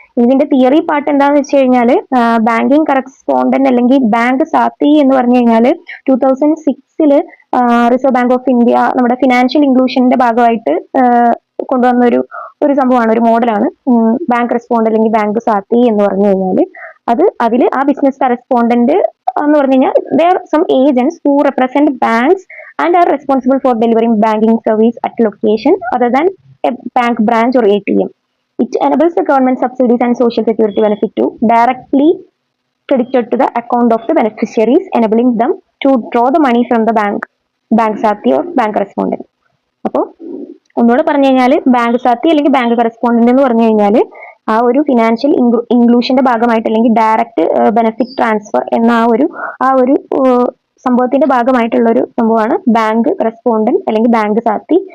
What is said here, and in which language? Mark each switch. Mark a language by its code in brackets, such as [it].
[ml] ഇതിന്റെ theory part എന്താണെന്ന് വെച്ച് കഴിഞ്ഞാൽ ബാങ്കിങ് കറസ്പോണ്ടന്റ് അല്ലെങ്കിൽ ബാങ്ക് സാത്തി എന്ന് പറഞ്ഞു കഴിഞ്ഞാൽ 2006 റിസർവ് ബാങ്ക് ഓഫ് ഇന്ത്യ നമ്മുടെ ഫിനാൻഷ്യൽ ഇൻക്ലൂഷന്റെ ഭാഗമായിട്ട് കൊണ്ടുവന്ന ഒരു സംഭവമാണ്, ഒരു മോഡലാണ് ബാങ്ക് റെസ്പോണ്ടന്റ് അല്ലെങ്കിൽ ബാങ്ക് സാത്തി എന്ന് പറഞ്ഞു കഴിഞ്ഞാൽ. അതിൽ ആ ബിസിനസ് കറസ്പോണ്ടന്റ് എന്ന് പറഞ്ഞു കഴിഞ്ഞാൽ [en] They are some agents who represent banks and are responsible for delivering banking service at location other than a bank branch or ATM. It enables the government subsidies and social security benefit to directly credited to the account of the beneficiaries, enabling them to draw the money from the bank sati or bank correspondent. [ml] അപ്പോൾ ഒന്നുകൂടെ പറഞ്ഞു കഴിഞ്ഞാൽ bank Saathi അല്ലെങ്കിൽ bank correspondent എന്ന് പറഞ്ഞു കഴിഞ്ഞാൽ ആ ഒരു ഫിനാൻഷ്യൽ ഇൻക്ലൂഷന്റെ ഭാഗമായിട്ട് അല്ലെങ്കിൽ ഡയറക്റ്റ് ബെനിഫിറ്റ് ട്രാൻസ്ഫർ എന്ന ആ ഒരു സംഭവത്തിന്റെ ഭാഗമായിട്ടുള്ള ഒരു സംഭവമാണ് ബാങ്ക് കറസ്പോണ്ടന്റ് അല്ലെങ്കിൽ ബാങ്ക് സാത്തി.